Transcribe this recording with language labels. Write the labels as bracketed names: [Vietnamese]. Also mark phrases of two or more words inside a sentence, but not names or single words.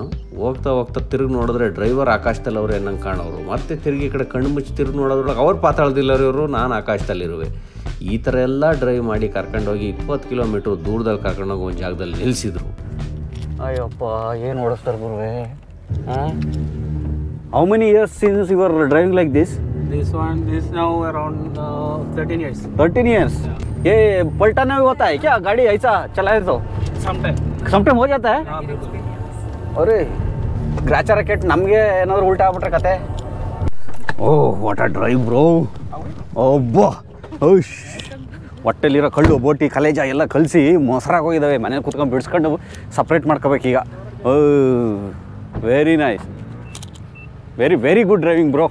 [Kannada] ಹೋಗ್ತಾ ತಿರುಗಿ ನೋಡಿದ್ರೆ ಡ್ರೈವರ್ ಆಕಾಶದಲ್ಲಿ ಅವ್ರು ಏನಂಗೆ ಕಾಣೋರು, ಮತ್ತೆ ತಿರುಗಿ ಈ ಕಡೆ ಕಣ್ಣು ಮುಚ್ಚಿ ತಿರುಗಿ ನೋಡೋದ್ರೊಳಗೆ ಅವ್ರು ಪಾತಾಳದಿಲ್ಲವರು, ನಾನು ಆಕಾಶದಲ್ಲಿರುವೆ. ಈ ಥರ ಎಲ್ಲ ಡ್ರೈವ್ ಮಾಡಿ ಕರ್ಕೊಂಡೋಗಿ 20 ಕಿಲೋಮೀಟ್ರ್ ದೂರದಲ್ಲಿ ಕರ್ಕೊಂಡೋಗಿ ಒಂದು ಜಾಗದಲ್ಲಿ ನಿಲ್ಲಿಸಿದ್ರು. ಅಯ್ಯಪ್ಪ, ಏನು ಓಡಿಸ್ತಾರೆ ಗುರುವೆ. [English] How many years since you are driving like this? This one is now around 13 years. 13 years. [Hindi] ये पलटाना भी होता है क्या? गाड़ी ऐसा चलाए तो समटाइम हो जाता है? अरे ग्राचा रकेट [Kannada] ನಮಗೆ ಏನಾದರೂ ಉಲ್ಟಾ ಆಗ್ಬಿಟ್ರೆ ಕತೆ. [English] Oh, what a drive bro. [Kannada] ಒಬ್ಬ ಹೊಟ್ಟೆಲಿರೋ ಕಳ್ಳು ಬೋಟಿ ಕಲೇಜ ಎಲ್ಲ ಕಲಿಸಿ ಮೊಸರಾಗಿ ಹೋಗಿದ್ದಾವೆ. ಮನೇಲಿ ಕೂತ್ಕೊಂಡು ಬಿಡಿಸ್ಕೊಂಡು ಸಪ್ರೇಟ್ ಮಾಡ್ಕೋಬೇಕೀಗ. [English] very nice, very good driving bro.